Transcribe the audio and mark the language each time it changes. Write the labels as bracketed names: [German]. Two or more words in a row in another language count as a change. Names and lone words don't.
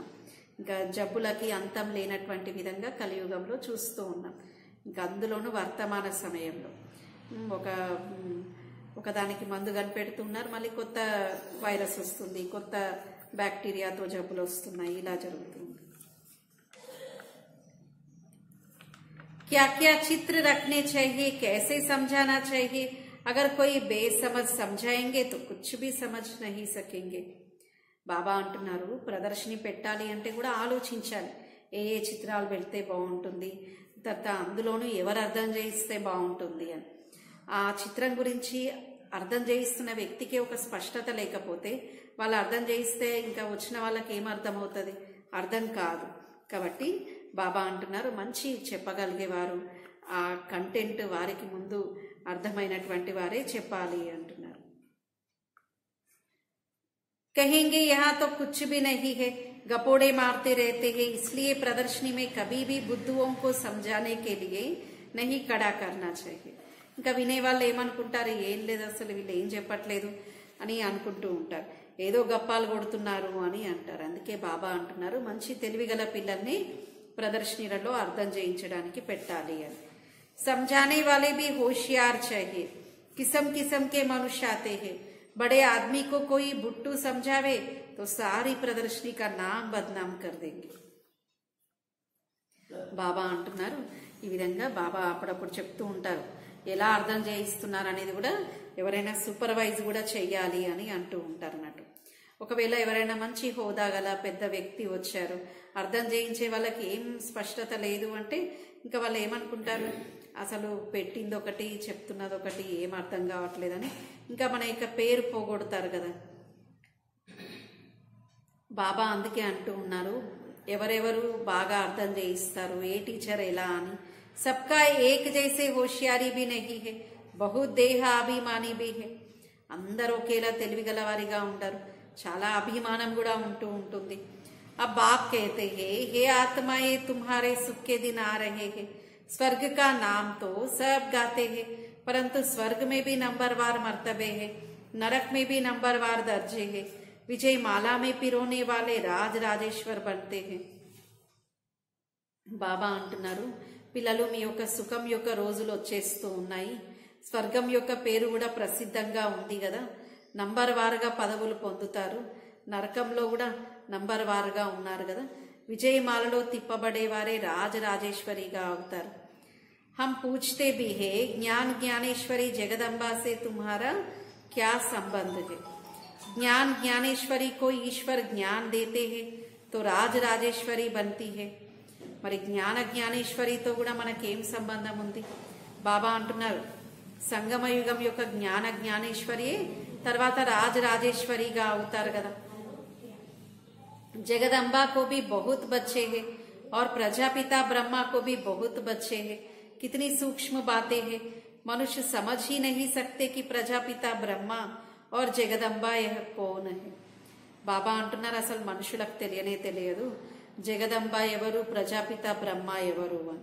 [Telugu] ఇంకా జబ్బులకి అంతం లేనటువంటి విధంగా కలియుగంలో చూస్తూ ఉన్నాం. ఇంకా అందులోనూ వర్తమాన సమయంలో ఒకదానికి మందు కనిపెడుతున్నారు, మళ్ళీ కొత్త వైరస్ వస్తుంది, కొత్త బ్యాక్టీరియాతో జబ్బులు వస్తున్నాయి, ఇలా జరుగుతుంది. [Hindi] क्या क्या चित्र रखने चाहिए, कैसे समझाना चाहिए, अगर कोई बेसमझ समझाएंगे तो कुछ भी समझ नहीं सकेंगे. [Telugu] బాబా అంటున్నారు ప్రదర్శన పెట్టాలి అంటే కూడా ఆలోచించాలి, ఏ ఏ చిత్రాలు పెడితే బాగుంటుంది, తర్వాత అందులోనూ ఎవరు అర్థం చేయిస్తే బాగుంటుంది అని. ఆ చిత్రం గురించి అర్థం చేయిస్తున్న వ్యక్తికి ఒక స్పష్టత లేకపోతే వాళ్ళు అర్థం చేయిస్తే ఇంకా వచ్చిన వాళ్ళకి ఏం అర్థం అవుతుంది, అర్థం కాదు. కాబట్టి బాబా అంటున్నారు మంచి చెప్పగలిగేవారు, ఆ కంటెంట్ వారికి ముందు అర్థమైనటువంటి వారే చెప్పాలి అంటున్నారు. [Hindi] कहेंगे यहाँ तो कुछ भी नहीं है, गपोड़े मारते रहते हैं, इसलिए प्रदर्शनी में कभी भी बुद्धुओं को समझाने के लिए नहीं खड़ा करना चाहिए. [Telugu] ఇంకా వినే వాళ్ళు ఏమనుకుంటారు, ఏం లేదు అసలు వీళ్ళు ఏం చెప్పట్లేదు అని అనుకుంటూ ఉంటారు, ఏదో గప్పాలు కొడుతున్నారు అని అంటారు. అందుకే బాబా అంటున్నారు మంచి తెలివిగల పిల్లల్ని ప్రదర్శనలలో అర్థం చేయించడానికి పెట్టాలి అని. [Hindi] समझाने वाले भी होशियार चाहिए, किस्म किस्म के मनुष्य आते हैं, बड़े आदमी को कोई भुट्टू समझावे तो सारी प्रदर्शनी का नाम बदनाम कर देंगे. [Telugu] బాబా అంటున్నారు ఈ విధంగా బాబా అప్పుడప్పుడు చెప్తూ ఉంటారు ఎలా అర్థం చేయిస్తున్నారు అనేది కూడా ఎవరైనా సూపర్వైజ్ కూడా చెయ్యాలి అని అంటూ ఉంటారు అన్నట్టు. ఒకవేళ ఎవరైనా మంచి హోదా గల పెద్ద వ్యక్తి వచ్చారు, అర్థం చేయించే వాళ్ళకి ఏం స్పష్టత లేదు అంటే ఇంకా వాళ్ళు ఏమనుకుంటారు, అసలు పెట్టింది ఒకటి చెప్తున్నది ఒకటి, ఏం అర్థం కావట్లేదని ఇంకా మన యొక్క పేరు పోగొడతారు కదా. బాబా అందుకే అంటూ ఉన్నారు ఎవరెవరు బాగా అర్థం చేయిస్తారు, ఏ టీచర్ ఎలా అని. [Hindi] सबका एक जैसे होशियारी भी नहीं है, बहुत देह अभिमानी भी है. [Telugu] అందరూ ఒకేలా తెలివిగల వారిగా ఉంటారు, చాలా అభిమానం కూడా ఉంటూ ఉంటుంది. [Hindi] अब बाप कहते हैं हे आत्माएं तुम्हारे सुख के दिन आ रहे हैं, स्वर्ग का नाम तो सब गाते हैं परंतु स्वर्ग में भी नंबरवार मर्तबे है, नरक में भी नंबरवार दर्जे है, विजय माला में पिरोने वाले राज राजेश्वर बनते हैं. [Telugu] బాబా అంటున్నారు, పిల్లలు మీ యొక్క సుఖం యొక్క రోజులు వచ్చేస్తూ ఉన్నాయి. స్వర్గం యొక్క పేరు కూడా ప్రసిద్ధంగా ఉంది కదా. నంబర్ వారుగా పదవులు పొందుతారు. నరకంలో కూడా నంబర్ వారుగా ఉన్నారు కదా. విజయమాలలో తిప్పబడేవారే రాజరాజేశ్వరిగా అవుతారు. [Hindi] हम पूछते भी है ज्ञान ज्ञानेश्वरी जगदम्बा से तुम्हारा क्या संबंध है. ज्ञान ज्ञानेश्वरी को ईश्वर ज्ञान देते हैं तो राज राजेश्वरी बनती है. [Telugu] మరి జ్ఞాన జ్ఞానేశ్వరితో కూడా మనకేం సంబంధం ఉంది? బాబా అంటున్నారు, సంగమయుగం యొక్క జ్ఞాన జ్ఞానేశ్వరియే తర్వాత రాజరాజేశ్వరిగా అవుతారు కదా. [Hindi] जगदम्बा को भी बहुत बच्चे हैं और प्रजापिता ब्रह्मा को भी बहुत बच्चे हैं. कितनी सूक्ष्म बातें हैं. मनुष्य समझ ही नहीं सकते कि प्रजापिता ब्रह्मा और जगदम्बा यह कौन है. [Telugu] బాబా అంటున్నారు, అసలు మనుషులకు తెలియనే తెలియదు జగదంబ ఎవరు, ప్రజాపిత బ్రహ్మ ఎవరు అని.